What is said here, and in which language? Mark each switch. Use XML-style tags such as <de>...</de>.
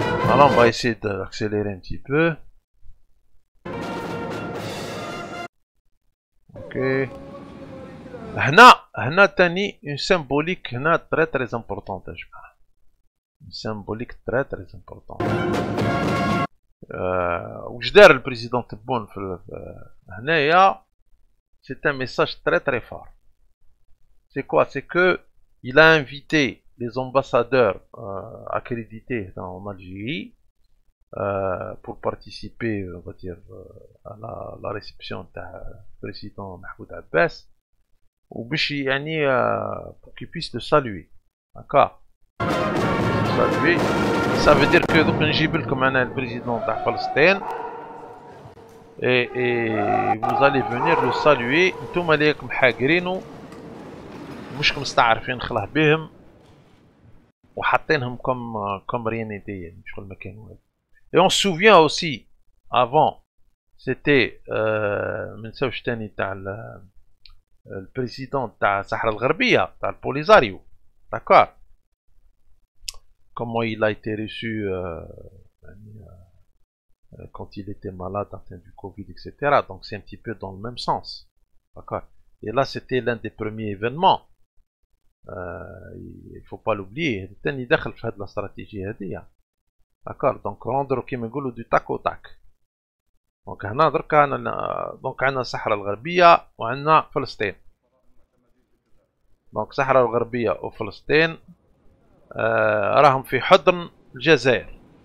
<fr>Alors on va essayer d'accélérer un petit peu. Ok.</fr> <ar>هنا تاني une symbolique هنا</ar> <fr>très très importante</fr> <ar>يا جماعة.</ar> <fr>Une symbolique très très importante.</fr> <ar>وش دار البريزيدون تبون في هنايا.</ar> <fr>C'est un message très très fort. C'est quoi? C'est que il a invité les ambassadeurs accrédités en Algérie pour participer, on va dire, à la réception du président Mahmoud Abbas, ou pour qu'ils puissent le saluer. D'accord? Saluer. Ça veut dire que donc</fr> <ar>نجيب لكم أنا</ar> <fr>le président de Palestine et vous allez venir le saluer.</fr> <ar>نتوما اللي راكم حاقرينو مش مستعرفين خلاه بهم وحاطينهم</ar> <fr>comme rien n'était</fr> <ar>يعني شغل ما كان والو.</ar> <fr>Et on se souvient aussi avant c'était</fr> <ar>من سوش تاني تاع البريزيدون تاع الصحراء الغربية تاع البوليزاريو.</ar> <fr>D'accord. Comment il a été reçu quand il était malade, atteint du Covid, etc. Donc c'est un petit peu dans le même sens. D'accord. Et là c'était l'un des premiers événements. Il faut pas l'oublier.</fr> <ar>الثاني دخل في هذه الاستراتيجية هذه.</ar> <fr>D'accord. Donc rendre</fr> <ar>كيما نقولوا</ar> <fr>du tac au tac.</fr> <ar>Donc هنا دركا عندنا الصحراء الغربية وعندنا فلسطين. Donc الصحراء الغربية وفلسطين راهم في حضن الجزائر.</ar>